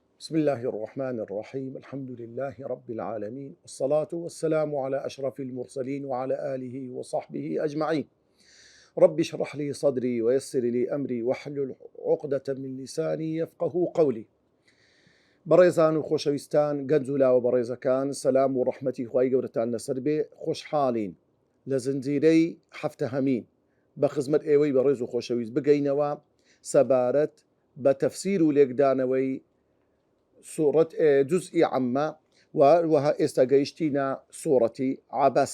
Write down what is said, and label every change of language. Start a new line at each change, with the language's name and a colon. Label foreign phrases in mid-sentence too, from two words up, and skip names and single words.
Arabic: بسم الله الرحمن الرحيم. الحمد لله رب العالمين، والصلاة والسلام على أشرف المرسلين وعلى آله وصحبه أجمعين. رب اشرح لي صدري ويسر لي أمري واحلل عقدة من لساني يفقه قولي.
Central Kurdish: بەڕێزان و خۆشەویستان گەنج و لاوە بەڕێزەکان، سەلام و ڕەحمەتی خوای گەورەتان لەسەر بێ. خۆشحاڵین لە زنجیرەی هەفتە هەمین بە خزمەت ئێوەی بەڕێز و خۆشەویست بگەینەوە سەبارەت بە تەفسیر و لێکدانەوەی سوورەت جزئی عەمە وەها ئێستا گەیشتینە سوورەتی عەبەس.